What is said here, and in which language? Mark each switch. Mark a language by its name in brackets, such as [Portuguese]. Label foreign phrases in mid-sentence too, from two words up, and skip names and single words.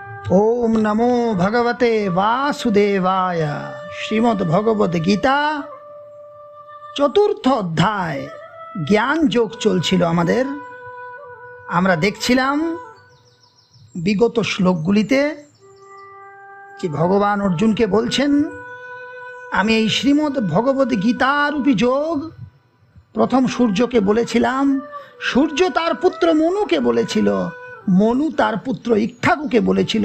[Sanskrit] ओम नमो भगवते वासुदेवाय। [Bangla] শ্রীমদ্ ভগবদ গীতা চতুর্থ অধ্যায় জ্ঞান যোগ চলছিল আমাদের। আমরা দেখছিলাম বিগত শ্লোকগুলিতে যে ভগবান অর্জুনকে বলছেন, আমি এই শ্রীমদ্ ভগবদ গীতারূপী যোগ প্রথম সূর্যকে বলেছিলাম, সূর্য তার পুত্র মনুকে বলেছিল, মনু তার পুত্র ইক্ষ্বাকুকে বলেছিল।